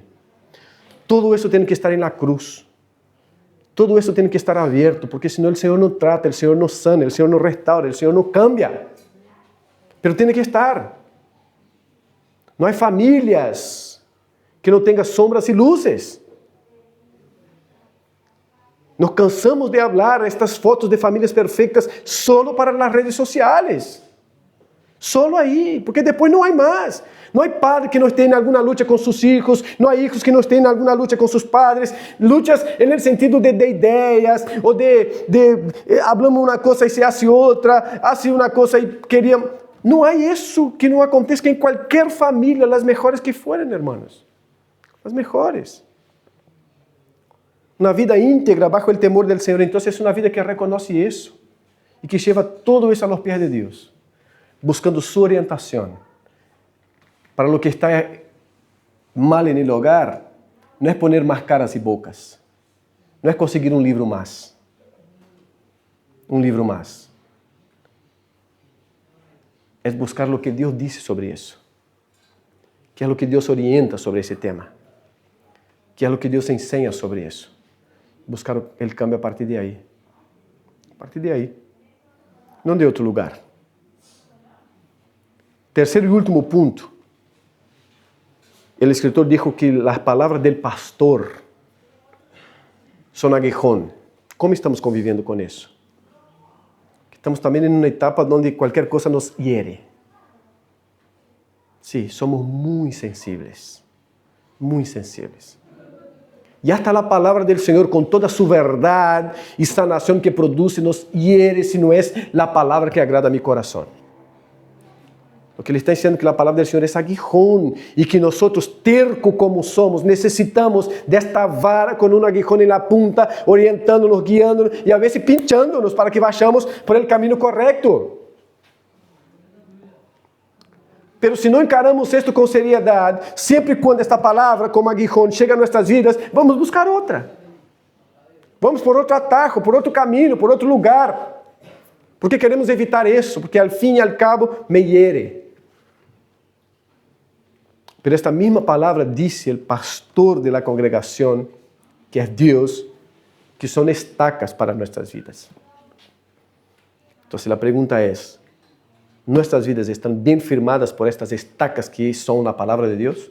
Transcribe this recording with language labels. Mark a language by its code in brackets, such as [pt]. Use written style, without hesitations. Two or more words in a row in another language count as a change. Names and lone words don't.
[pt] Todo isso tem que estar na cruz. Todo isso tem que estar aberto, porque senão o Senhor não trata, o Senhor não sana, o Senhor não restaura, o Senhor não cambia. Mas tem que estar. Não há famílias que não tenham sombras e luzes. [es] Nos cansamos de hablar estas fotos [pt] de famílias perfeitas solo para as redes sociais. Solo aí, porque depois não há mais. Não há padre que não esteja em alguma luta com seus filhos, não há filhos que não estejam em alguma luta com seus padres, lutas no sentido de ideias, ou hablamos uma coisa e [es] se hace [pt] outra, hace uma coisa e queríamos. Não há isso que não aconteça em qualquer família, as melhores que forem, irmãos. As melhores. Uma vida íntegra [es] bajo el temor del [pt] Senhor. Então, é uma vida que reconhece isso e que leva todo isso [es] a los pies [pt] de Deus, buscando sua orientação. [es] Para lo que está mal en el hogar, [pt] não é poner mais caras e bocas, não é conseguir um livro mais. Um livro mais. É buscar o que Deus disse sobre isso, que é o que Deus orienta sobre esse tema, que é o que Deus ensina sobre isso. Buscar o cambio a partir de aí. A partir de aí. Não de outro lugar. Terceiro e último ponto. O escritor dijo que as palavras [es] del pastor [pt] são aguijón. Como estamos convivendo com isso? Estamos também em uma etapa onde qualquer coisa nos hiere. Sí, somos muito sensíveis. Muito sensíveis. E hasta a palavra do Senhor, com toda a sua verdade e sanação que produz, nos hiere se não é a palavra que agrada a meu coração. O que ele está dizendo é que a palavra do Senhor é aguijón e que nós, terco como somos, necessitamos desta vara com um aguijón na punta, orientando-nos, guiando-nos e a vezes pinchando-nos [es] para que vayamos por el [pt] caminho correto. Pero se não encaramos isto com seriedade, sempre quando esta palavra, como aguijón, chega a nossas vidas, vamos buscar outra. Vamos por outro atajo, por outro caminho, por outro lugar. Porque queremos evitar isso, porque al fim e al cabo [es] me hiere. [pt] Pero esta mesma palavra disse o pastor [es] de la [pt] congregação, que é Deus, que são estacas para nossas vidas. Então, a pergunta é: nossas vidas estão bem firmadas por estas estacas que são na palavra de Deus?